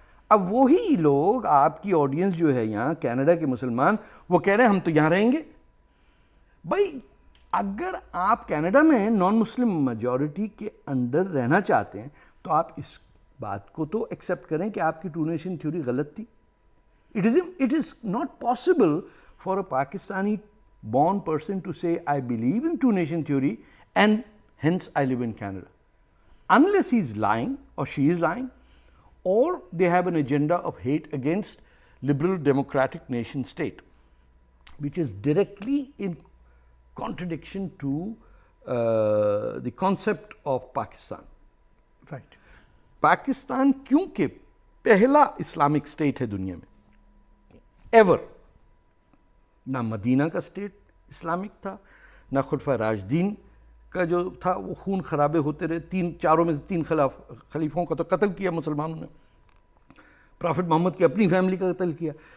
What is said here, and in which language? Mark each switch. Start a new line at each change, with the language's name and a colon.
Urdu: اب وہی لوگ آپ کی آڈینس جو ہے یہاں کینیڈا کے مسلمان وہ کہہ رہے ہیں ہم تو یہاں رہیں گے. بھائی اگر آپ کینیڈا میں نان مسلم میجورٹی کے اندر رہنا چاہتے ہیں تو آپ اس بات کو تو ایکسیپٹ کریں کہ آپ کی ٹو نیشن تھیوری غلط تھی.
English: It is not possible for a Pakistani born person to say I believe in two nation theory and hence I live in Canada. Unless he is lying or she is lying, or they have an agenda of hate against liberal democratic nation state, which is directly in contradiction to the concept of Pakistan. Right.
Urdu: Pakistan کیونکہ پہلا Islamic state ہے دنیا میں ever. نہ مدینہ کا state Islamic تھا, نہ خلفائے راشدین کا جو تھا وہ خون خرابے ہوتے رہے. چاروں میں سے 3 خلیفوں کا تو قتل کیا مسلمانوں نے. پرافٹ محمد کی اپنی فیملی کا قتل کیا.